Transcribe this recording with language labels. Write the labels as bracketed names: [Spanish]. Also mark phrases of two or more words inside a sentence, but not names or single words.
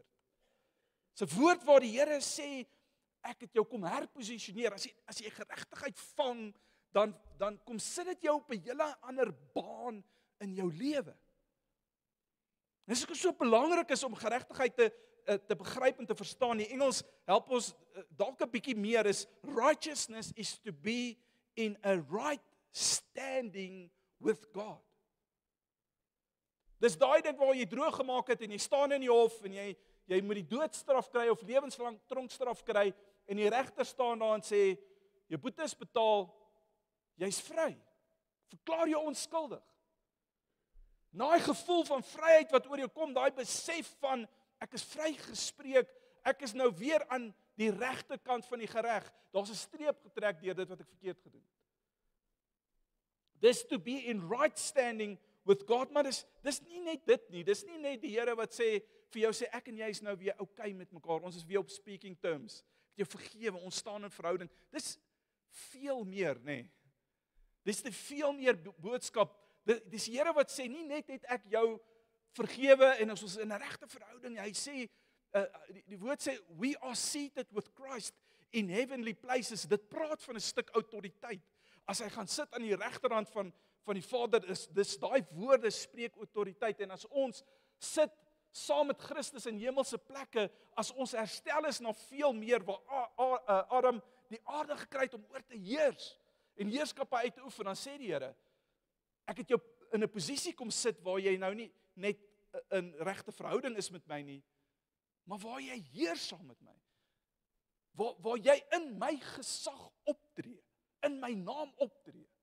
[Afrikaans] Dis 'n woord waar die Here sê, ek het jou kom herposisioneer. As jy geregtigheid vang, dan kom sit dit jou op 'n hele ander baan in jou lewe. Dis ook so belangrik is om geregtigheid te begryp en te verstaan. Die Engels help ons dalk 'n bietjie meer, is [English] righteousness is to be in a right standing with God. [Afrikaans] Dis daai ding waar jy droog gemaak het, en jy staan in die hof, en jy moet die doodstraf kry, of lewenslang tronkstraf kry, en die regter staan daar en sê, jou boete is betaal, jy's vry. Verklaar jou onskuldig. Daai gevoel van vryheid wat oor jou kom, daai besef van, ek is vrygespreek, ek is nou weer aan die regte kant van die gereg. Daar's 'n streep getrek deur dit wat ek verkeerd gedoen het. [English] This to be in right standing with God, [Afrikaans] maar dis nie net dit nie. Dis nie net die Here wat sê vir jou, sê ek en jy is nou weer okay met mekaar. Ons is weer op [English] speaking terms. [Afrikaans] Ek het jou vergewe, ons staan in verhouding. veel meer, nê. Nee. Dis te veel meer boodskap. Dis die Here wat sê, nie net het ek jou vergewe en as ons in 'n regte verhouding, hy sê, die woord sê, [English] we are seated with Christ in heavenly places. [Afrikaans] Dit praat van 'n stuk autoriteit. As hy gaan sit aan die regterhand van die Vader, dis daai woorde spreek autoriteit. En as ons sit saam met Christus in hemelse plekke, as ons herstel is na veel meer, waar Adam die aarde gekry het om oor te heers, en heerskappe uit te oefen, dan sê die Here, ek het jou in 'n posisie kom sit, waar jy nou nie net in regte verhouding is met my nie, maar waar jy heers saam met my, waar jy in my gesag optree, in my naam optree.